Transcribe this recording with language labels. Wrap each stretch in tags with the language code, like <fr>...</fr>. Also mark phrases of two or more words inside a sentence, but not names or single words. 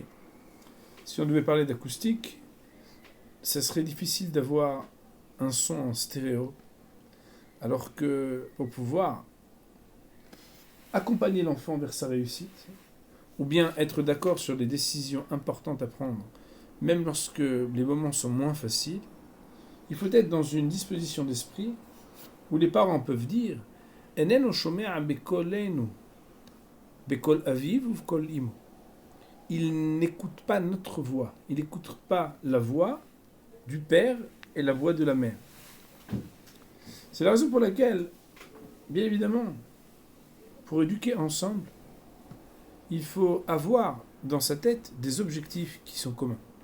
<fr>Si on devait parler d'acoustique, ça serait difficile d'avoir un son en stéréo, alors que pour pouvoir accompagner l'enfant vers sa réussite, ou bien être d'accord sur les décisions importantes à prendre, même lorsque les moments sont moins faciles, il faut être dans une disposition d'esprit où les parents peuvent dire «</fr> <he>איננו שומע בקולנו, בקול אביו ובקול אמו ».</he> <fr>Il n'écoute pas notre voix, il n'écoute pas la voix du père et la voix de la mère. C'est la raison pour laquelle, bien évidemment, pour éduquer ensemble, il faut avoir dans sa tête des objectifs qui sont communs.</fr>